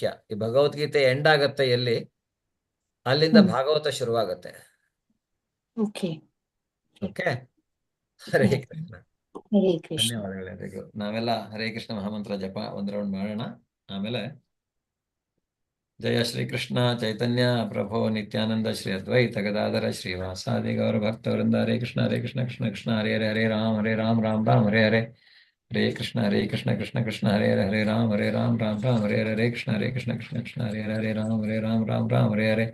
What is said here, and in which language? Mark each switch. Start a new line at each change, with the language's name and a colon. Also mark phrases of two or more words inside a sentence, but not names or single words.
Kannada: ಈ ಭಗವದ್ಗೀತೆ ಎಂಡ್ ಆಗತ್ತೆ ಎಲ್ಲಿ, ಅಲ್ಲಿಂದ ಭಾಗವತ ಶುರುವಾಗತ್ತೆ. ಓಕೆ. ಓಕೆ,
Sanskrit: ಹರೇ ಕೃಷ್ಣ. ಹರೇ ಕೃಷ್ಣ.
Kannada: ಧನ್ಯವಾದಗಳು. ನಾವೆಲ್ಲ ಹರೇ ಕೃಷ್ಣ ಮಹಾಮಂತ್ರ ಜಪ ಒಂದ್ ರೌಂಡ್ ಮಾಡೋಣ.
Sanskrit: ಆಮೇಲೆ ಜಯ ಶ್ರೀ ಕೃಷ್ಣ ಚೈತನ್ಯ ಪ್ರಭೋ ನಿತ್ಯಾನಂದ ಶ್ರೀ ಅದ್ವೈತ ಗದಾಧರ ಶ್ರೀವಾಸಾದಿ ಗೌರ ಭಕ್ತವೃಂದ. ಹರೇ ಕೃಷ್ಣ ಕೃಷ್ಣ ಕೃಷ್ಣ ಹರೇ ಹರೇ, ಹರೇ ರಾಮ್ ರಾಮ್ ರಾಮ್ ಹರೇ ಹರೇ. ಹರೇ ಕೃಷ್ಣ ಕೃಷ್ಣ ಕೃಷ್ಣ ಹರೇ ಹರೇ, ಹರೇ ರಾಮ್ ರಾಮ್ ರಾಮ್ ಹರೇ ಹರೇ. ಹರೇ ಕೃಷ್ಣ ಕೃಷ್ಣ ಕೃಷ್ಣ ಹರೇ ಹರೇ, ಹರೇ ರಾಮ್ ರಾಮ್ ಹರೇ ಹರೇ.